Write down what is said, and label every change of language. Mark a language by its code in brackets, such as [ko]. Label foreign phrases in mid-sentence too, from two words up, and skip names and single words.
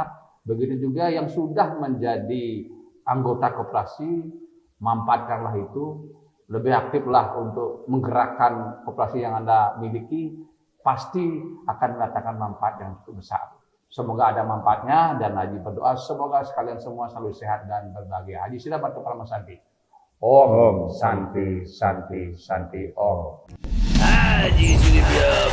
[id] Begitu juga yang sudah menjadi anggota koperasi, manfaatkanlah itu, lebih aktiflah untuk menggerakkan koperasi yang Anda miliki, pasti akan mendapatkan manfaat yang cukup besar. Semoga ada manfaatnya, dan Haji berdoa semoga sekalian semua selalu sehat dan berbahagia. Haji sila bantu Parama Santi. [sa] Om Santi Santi Santi Om. [id] Haji Sudibe